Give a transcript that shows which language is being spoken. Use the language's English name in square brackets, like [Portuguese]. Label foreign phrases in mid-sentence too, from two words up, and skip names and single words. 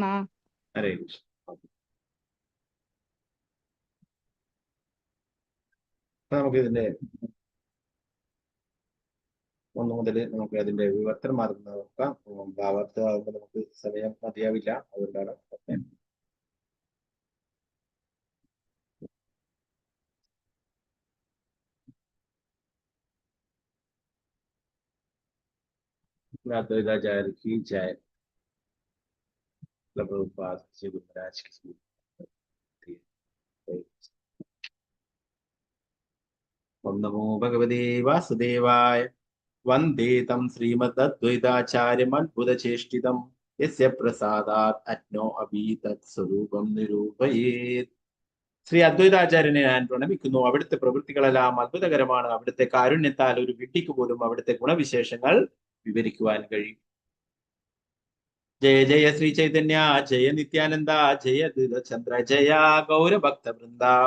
[Malayalam] ഹരേ കൃഷ്ണ. നമുക്ക് ഇതിന്റെ 1 മുതൽ നമുക്ക് അതിന്റെ വിവർത്തനം മാറുന്ന നോക്കാം. ഭാവാർത്ഥമാകുമ്പോൾ നമുക്ക് സമയം മതിയാവില്ല, അതുകൊണ്ടാണ്. [Hindi] अद्वैताचार्य की जय। प्रभुपाद जी महाराज की। [Sanskrit] ओम नमो भगवते वासुदेवाय। वंदे तम श्रीमद्द्वैताचार्यमद्भुतचेष्टितं यस्य प्रसादात् अज्ञो अभि तत्स्वरूपं निरूपयेत्. [Malayalam] ശ്രീ അദ്വൈതാചാര്യനെ ഞാൻ പ്രണമിക്കുന്നു. അവിടുത്തെ പ്രവൃത്തികളെല്ലാം അത്ഭുതകരമാണ്. അവിടുത്തെ കാരുണ്യത്താൽ ഒരു വിഡ്ഢിക്ക് പോലും അവിടുത്തെ ഗുണവിശേഷങ്ങൾ വിവരിക്കുവാൻ കഴിയും. [Bangla] জয় জয় শ্রী চৈতন্য, জয় নিত্যানন্দ, জয় চন্দ্র, জয় গৌরভক্ত বৃন্দ.